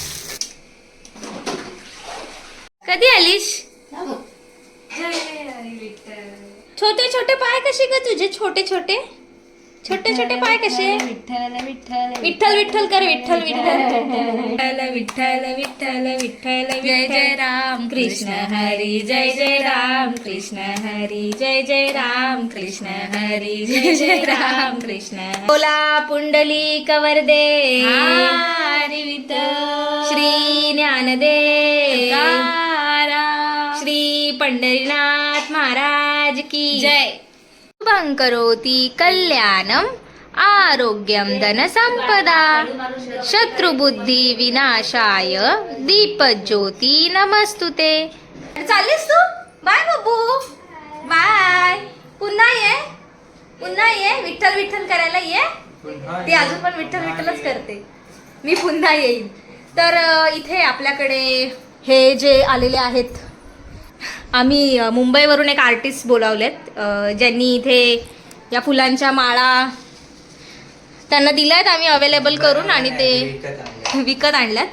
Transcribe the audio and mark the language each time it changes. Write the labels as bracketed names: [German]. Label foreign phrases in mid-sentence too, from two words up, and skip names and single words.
[Marathi] कधी आलीस? छोटे छोटे पाय कसे ग तुझे? छोटे छोटे छोटे छोटे पाय कसे? विठ्ठल विठ्ठल कर. विठ्ठल विठ्ठल विठ्ठल विठ्ठल विठ्ठल जय जय राम कृष्ण हरी जय जय राम कृष्ण हरी जय जय राम कृष्ण हरी जय जय राम कृष्ण. बोला पुंडलिक वरदे हरी विठ्ठल श्री ज्ञानदेव श्री पंढरीनाथ महाराज की जय. [Sanskrit] शुभं करोति कल्याणम आरोग्यम धनसंपदा शत्रुबुद्धी विनाशाय दीपज्योती नमस्तुते. [Marathi] चाललीस तू? बाय बब्बू, बाय. पुन्हा ये विठ्ठल विठ्ठल करायला ये. ती अजून पण विठ्ठल विठ्ठलच करते. मी पुन्हा येईन. तर इथे आपल्याकडे हे जे आलेले आहेत, आम्ही मुंबईवरून एक आर्टिस्ट बोलावलेत ज्यांनी इथे या फुलांच्या माळा त्यांना दिल्यात आम्ही अवेलेबल करून आणि ते विकत आणल्यात.